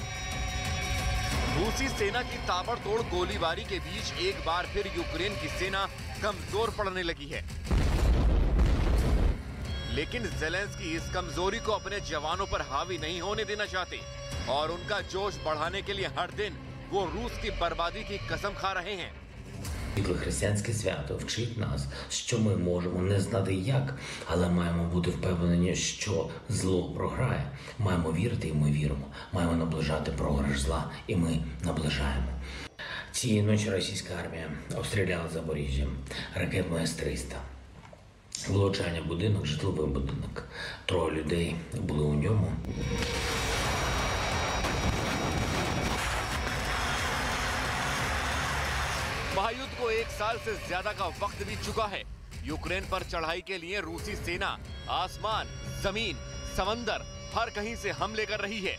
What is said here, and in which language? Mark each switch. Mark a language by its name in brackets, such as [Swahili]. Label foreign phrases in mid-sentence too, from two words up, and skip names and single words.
[Hindi] रूसी सेना की ताबड़तोड़ गोलीबारी के बीच एक बार फिर यूक्रेन की सेना कमजोर पड़ने लगी है। लेकिन ज़ेलेंस्की इस कमजोरी को अपने जवानों पर हावी नहीं होने देना चाहते और उनका जोश बढ़ाने के लिए हर दिन वो रूस की बर्बादी की कसम खा रहे हैं। [Ukrainian] Християнське свято вчить нас, що ми можемо не знати як, але маємо бути впевнені, що зло програє. Маємо вірити, і ми віримо. Маємо наближати програш зла, і ми наближаємо. Цієї ночі російська армія обстріляла Запоріжжя ракетою С-300. Влучання будинок, житловий будинок. 3 людей були у ньому. [Hindi] महायुद्ध को 1 साल से ज्यादा का वक्त बीत चुका है। यूक्रेन पर चढ़ाई के लिए रूसी सेना आसमान, जमीन, समंदर हर कहीं से हमले कर रही है।